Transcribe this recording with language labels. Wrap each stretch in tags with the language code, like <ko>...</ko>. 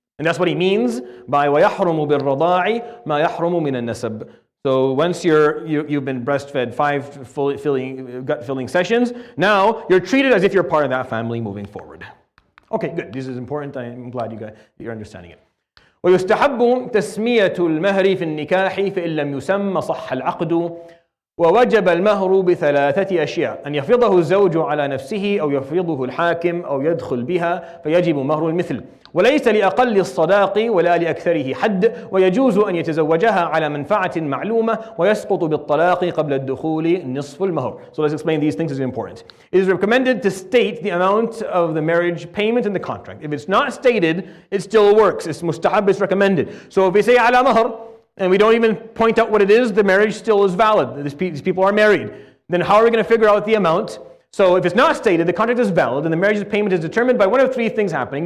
<en>And that's what he means by</en> <ar>وَيَحْرُمُ بِالرَّضَاعِ مَا يَحْرُمُ مِنَ النَّسَبِ.</ar> <en>So once you've been breastfed 5 gut-filling sessions, now you're treated as if you're part of that family moving forward. Okay, good. This is important. I'm glad you're understanding it.</en> <ar>ويستحب تسمية المهر في النكاح فإن لم يسمى صح العقد ووجب المهر ب3 أشياء أن يفرضه الزوج على نفسه أو يفرضه الحاكم أو يدخل بها فيجب مهر المثل وليس لأقل الصداق ولا لأكثره حد ويجوز أن يتزوجها على منفعة معلومة ويسقط بالطلاق قبل الدخول نصف المهر.</ar> <en>So let's explain these things. Is important. It is recommended to state the amount of the marriage payment in the contract. If it's not stated, it still works. It's mustahab, it's recommended. So if we say</en> <ar>على مهر</ar> <en>and we don't even point out what it is, the marriage still is valid. These people are married. Then how are we going to figure out the amount? So if it's not stated, the contract is valid, and the marriage payment is determined by one of 3 things happening.</en>